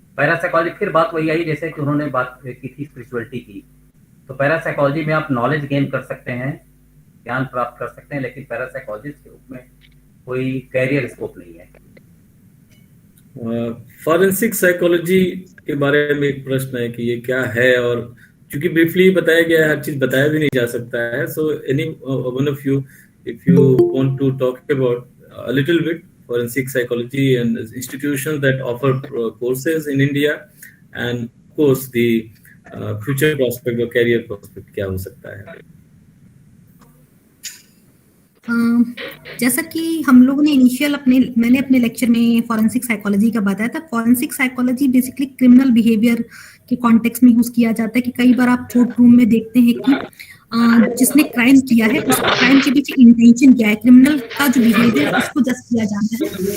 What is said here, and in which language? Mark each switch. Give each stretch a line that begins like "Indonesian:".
Hindi: Parapsychology फिर बात वही आई जैसे कि उन्होंने बात की थी स्पिरिचुअलिटी की, तो पैरासाइकोलॉजी में आप नॉलेज गेन कर सकते हैं, ज्ञान प्राप्त कर सकते हैं, लेकिन पैरासाइकोलॉजिस्ट के रूप में कोई कैरियर स्कोप नहीं है। फॉरेंसिक साइकोलॉजी के बारे में एक प्रश्न है कि ये क्या है, और क्योंकि ब्रीफली बताया गया है, हर चीज बताया भी नहीं जा सकता है.
English: so anyone of you, if you want to talk about a little bit forensic psychology and institutions that offer courses in India, and of course the future prospect or career prospect
Hindi: क्या हो सकता है. जैसा कि हम लोगों ने मैंने अपने लेक्चर में फॉरेंसिक साइकोलॉजी का बताया था. Forensic psychology basically criminal behaviour के कॉन्टेक्स्ट में यूज किया जाता है कि कई बार आप कोर्ट रूम में देखते हैं कि जिसने क्राइम किया है उस क्राइम के पीछे इंटेंशन क्या है, क्रिमिनल का जो बिहेवियर उसको जज किया जाता है.